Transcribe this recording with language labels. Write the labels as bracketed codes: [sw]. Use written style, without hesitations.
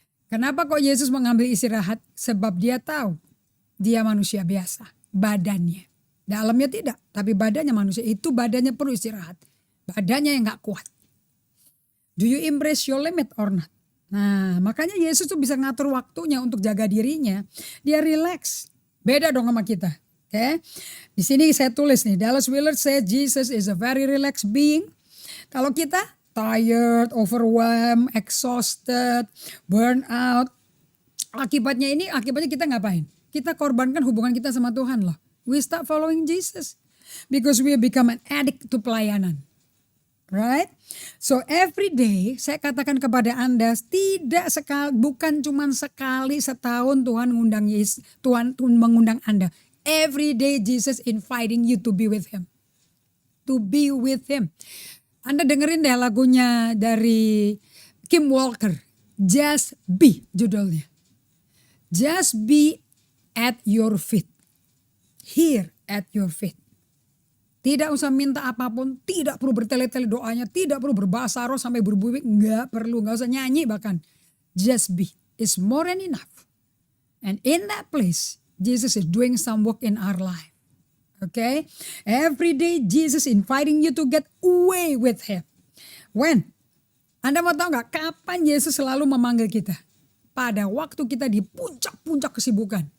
[id] Kenapa kok Yesus mengambil istirahat? Sebab dia tahu dia manusia biasa, badannya. Dalamnya tidak, tapi badannya manusia. Itu badannya perlu istirahat. Badannya yang gak kuat. [en] Do you embrace your limit or not? [id] Nah, makanya Yesus tuh bisa ngatur waktunya untuk jaga dirinya. Dia relax. Beda dong sama kita. Oke. Di sini saya tulis nih, Dallas Willard said [en] Jesus is a very relaxed being. [id] Kalau kita [en] tired, overwhelmed, exhausted, burn out. [id] Akibatnya kita ngapain? Kita korbankan hubungan kita sama Tuhan loh. [en] We start following Jesus. Because we become an addict to pelayanan. Right? So every day [id] saya katakan kepada Anda, bukan cuma sekali setahun Tuhan mengundang Anda. [en] Every day Jesus inviting you to be with Him. To be with Him. [id] Anda dengerin deh lagunya dari Kim Walker. [en] Just Be judulnya. Just be at your feet. Here at your feet. [id] Tidak usah minta apapun, tidak perlu bertele-tele doanya, tidak perlu berbahasa roh sampai berbuih, nggak usah nyanyi bahkan. [en] Just be is more than enough. And in that place, Jesus is doing some work in our life. Okay? Every day Jesus inviting you to get away with Him. When? [id] Anda mau tahu nggak kapan Yesus selalu memanggil kita? Pada waktu kita di puncak-puncak kesibukan.